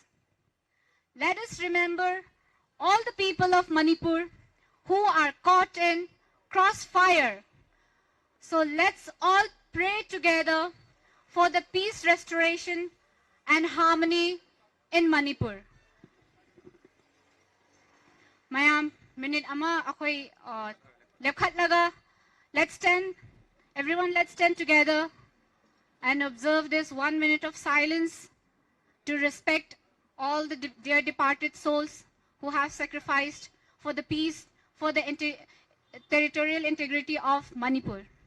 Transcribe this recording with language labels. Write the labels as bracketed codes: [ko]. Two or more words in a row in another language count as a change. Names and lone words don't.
[en] Let us remember all the people of Manipur who are caught in crossfire. So let's all pray together for the peace restoration and harmony in Manipur. [mni] Mayam, minute ama akoy lepkhat laga. [en] Let's stand. Everyone, let's stand together and observe this 1 minute of silence to respect all the dear departed souls who have sacrificed for the peace, for the territorial integrity of Manipur.